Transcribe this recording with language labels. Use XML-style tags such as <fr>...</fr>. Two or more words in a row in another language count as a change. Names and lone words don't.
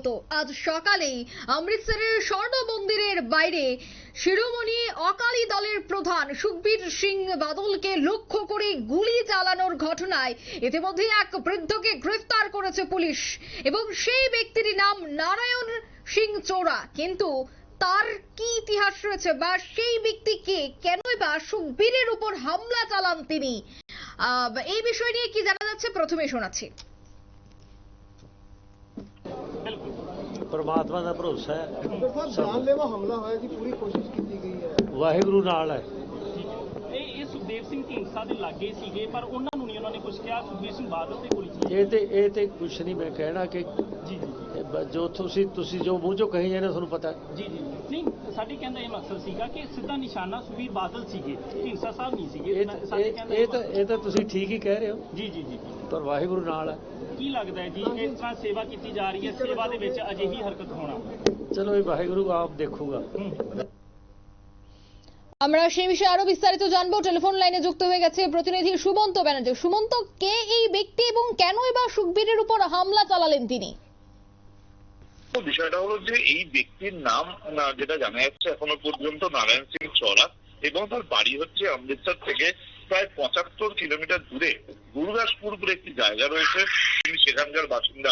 <bn>আজ সকালেই অমৃতসরের স্বর্ণ মন্দিরের বাইরে শিরোমণি অকালি দলের প্রধান সুখবীর সিং বাদলকে লক্ষ্য করে গুলি চালানোর ঘটনায় ইতিমধ্যে এক বৃদ্ধকে গ্রেফতার করেছে পুলিশ এবং সেই ব্যক্তির নাম নারায়ণ সিং চোরা। কিন্তু তার কি ইতিহাস রয়েছে বা সেই ব্যক্তিকে কেনই বা সুখবীরের উপর হামলা চালান তিনি, এই বিষয় নিয়ে কি জানা যাচ্ছে প্রথমে শোনাচ্ছি।</bn> <hi>परमात्मा का भरोसा है, जानलेवा हमला होया की पूरी कोशिश की गई है।</hi> <pa>ਵਾਹਿਗੁਰੂ ਨਾਲ ਹੈ। ਇਹ ਸੁਖਦੇਵ ਸਿੰਘ ਢੀਂਡਸਾ ਦੇ ਲਾਗੇ ਸੀਗੇ ਪਰ ਉਹਨਾਂ ਨੂੰ ਨਹੀਂ ਉਹਨਾਂ ਨੇ ਕੁਝ ਕਿਹਾ। ਸੁਖਬੀਰ ਸਿੰਘ ਬਾਦਲ ਤੇ ਗੋਲੀ ਚੱਲੀ। ਇਹ ਤੇ ਕੁਛ ਨਹੀਂ ਮੈਂ ਕਹਿਣਾ ਕਿ ਜੀ ਜੀ ਜੋ ਤੁਸੀਂ ਜੋ ਮੂੰਹ ਚੋਂ ਕਹੀ ਜਾਂਦੇ ਤੁਹਾਨੂੰ ਪਤਾ। ਜੀ ਜੀ ਨਹੀਂ, ਸਾਡੇ ਕਹਿੰਦਾ ਇਹ ਮਕਸਦ ਸੀਗਾ ਕਿ ਸਿੱਧਾ ਨਿਸ਼ਾਨਾ ਸੁਖਬੀਰ ਬਾਦਲ ਸੀਗੇ, ਢੀਂਡਸਾ ਸਾਹਿਬ ਨਹੀਂ ਸੀਗੇ। ਸਾਡੇ ਕਹਿੰਦਾ ਇਹ ਤਾਂ ਤੁਸੀਂ ਠੀਕ ਹੀ ਕਹਿ ਰਹੇ ਹੋ। ਜੀ ਜੀ ਜੀ ਪਰ ਵਾਹਿਗੁਰੂ ਨਾਲ ਹੈ। ਕੀ ਲੱਗਦਾ ਹੈ ਜੀ ਇਸ ਤਰ੍ਹਾਂ ਸੇਵਾ ਕੀਤੀ ਜਾ ਰਹੀ ਹੈ, ਸੇਵਾ ਦੇ ਵਿੱਚ ਅਜਿਹੀ ਹਰਕਤ ਹੋਣਾ? ਚਲੋ ਇਹ ਵਾਹਿਗੁਰੂ ਆਪ দেখুਗਾ।</pa> <bn>আমরা সেই বিষয়ে আরো বিস্তারিত জানবো। টেলিফোন লাইনে যুক্ত হয়ে গেছে প্রতিনিধি সুমন্ত ব্যানার্জি। সুমন্ত, কে এই ব্যক্তি এবং কেনই বা সুখবীরের উপর হামলা চালালেন তিনি? বিষয়টা হলো যে এই ব্যক্তির নাম যেটা জানা যাচ্ছে এখনো পর্যন্ত নারায়ণ সিং চৌরা এবং তার বাড়ি হচ্ছে অমৃতসর থেকে প্রায় 75 কিলোমিটার দূরে গুরুদাসপুর বলে একটি জায়গা রয়েছে, তিনি সেখানকার বাসিন্দা।</bn>